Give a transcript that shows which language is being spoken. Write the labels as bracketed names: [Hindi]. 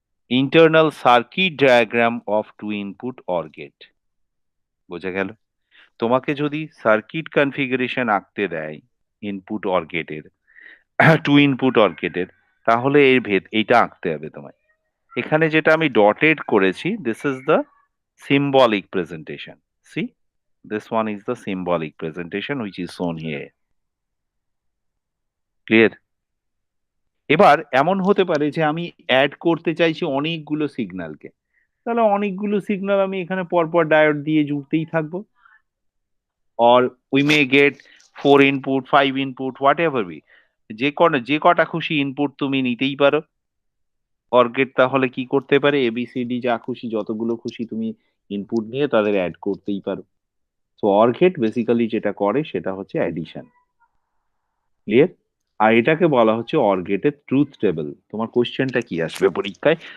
[English] Internal circuit diagram of two input OR gate. [Bangla] বোঝা গেল? তোমাকে যদি সার্কিট কনফিগারেশন আঁকতে দেয় ইনপুট অর গেটের, টু ইনপুট অর গেটের, তাহলে এর এইটা আঁকতে হবে তোমায়। এখানে যেটা আমি ডটেড করেছি, [English] This is the symbolic presentation. See, this one is the symbolic presentation which is shown here. Clear? [Bangla] এবার এমন হতে পারে যে আমি অ্যাড করতে চাইছি অনেকগুলো সিগন্যালকে, তাহলে অনেকগুলো সিগন্যাল আমি এখানে পরপর ডায়োড দিয়ে জুড়তেই থাকবো। [English] or we may get 4 input 5 input whatever be, [Bangla] যে কটা খুশি ইনপুট তুমি নিতেই পারো। অর গেট তাহলে কি করতে পারে, এবিসিডি যা খুশি যতগুলো খুশি তুমি ইনপুট নিয়ে তাদের অ্যাড করতেই পারো। তো অর গেট বেসিক্যালি যেটা করে সেটা হচ্ছে অ্যাডিশন। ক্লিয়ার? আর এটাকে বলা হচ্ছে অর গেটের ট্রুথ টেবিল। তোমার কোশ্চেনটা কি আসবে পরীক্ষায়?